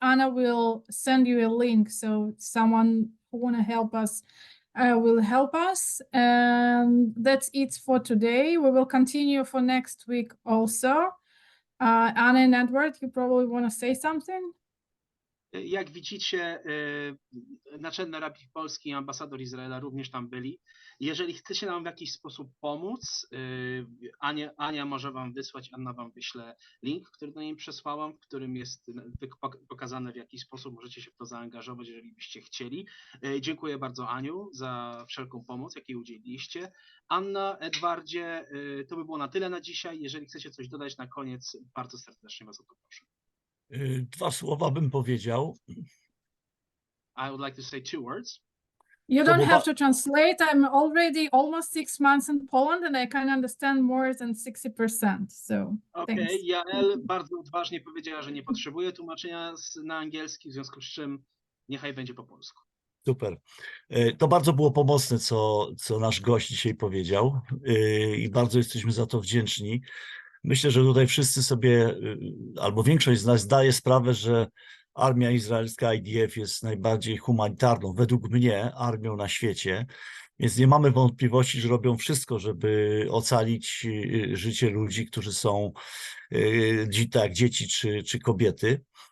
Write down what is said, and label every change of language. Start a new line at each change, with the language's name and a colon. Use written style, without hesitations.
English: Anna will send you a link, so someone who want to help us will help us. And that's it for today. We will continue for next week also. Anna and Edward, you probably want to say something?
Polish: Jak widzicie, naczelny rabbi polski i ambasador Izraela również tam byli. Jeżeli chcecie nam w jakiś sposób pomóc, Ania może wam wysłać, Anna wam wyśle link, który do niej przesłałam, w którym jest pokazane, w jaki sposób możecie się w to zaangażować, jeżeli byście chcieli. Dziękuję bardzo, Aniu, za wszelką pomoc, jakiej udzieliliście. Anna, Edwardzie, to by było na tyle na dzisiaj. Jeżeli chcecie coś dodać na koniec, bardzo serdecznie was o to proszę. Dwa słowa bym powiedział.
English: I would like to say 2 words. You don't have to translate. I'm already almost 6 months in Poland and I can understand more than 60%. So
Polish: Okej, Jael bardzo odważnie powiedziała, że nie potrzebuje tłumaczenia na angielski, w związku z czym niechaj będzie po polsku. Super. To bardzo było pomocne, co nasz gość dzisiaj powiedział i bardzo jesteśmy za to wdzięczni. Myślę, że tutaj wszyscy sobie, albo większość z nas zdaje sprawę, że armia izraelska IDF jest najbardziej humanitarną, według mnie, armią na świecie, więc nie mamy wątpliwości, że robią wszystko, żeby ocalić życie ludzi, którzy są tak, dzieci czy kobiety.